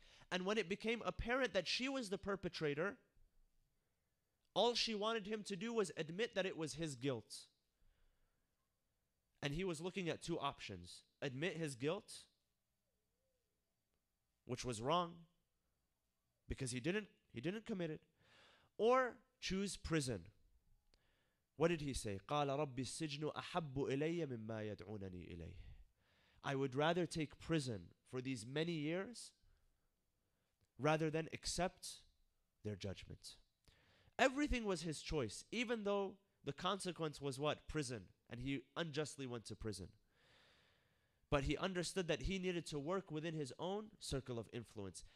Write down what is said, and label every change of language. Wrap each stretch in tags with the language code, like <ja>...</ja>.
<en>And when it became apparent that she was the perpetrator, all she wanted him to do was admit that it was his guilt. And he was looking at two options. Admit his guilt, which was wrong, because he didn't commit it, or choose prison. What did he say?</en> <ar>قال رب السجن أحب إلي مما يدعونني إليه.</ar> <en>I would rather take prison for these many years rather than accept their judgment. Everything was his choice, even though the consequence was what? Prison. And he unjustly went to prison. But he understood that he needed to work within his own circle of influence.</en>